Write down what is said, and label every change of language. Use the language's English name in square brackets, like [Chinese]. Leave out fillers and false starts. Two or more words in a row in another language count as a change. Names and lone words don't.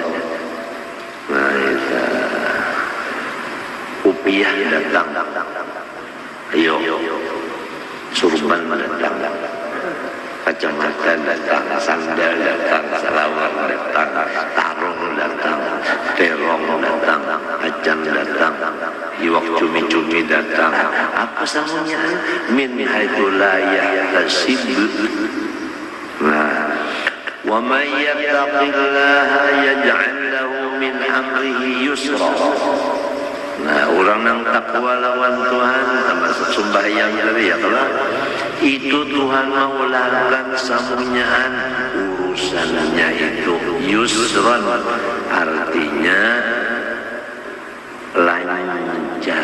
[Banjar] Nah itu upiah datang, ayo surban datang, kacamata datang, sandal datang, selawar datang, tarung datang, terong datang, acan datang, iwak cumi-cumi datang. Apa samunya? [Arabic] من حيث لا يحتسب. [Banjar] Nah, [Arabic] ومن يتق الله يجعل له من أمره يسرا. [Banjar] Nah, orang yang takwa lawan Tuhan termasuk sembahyang tadi ya, kalau itu Tuhan mau lakukan samunyaan urusannya itu yusran, artinya lancar.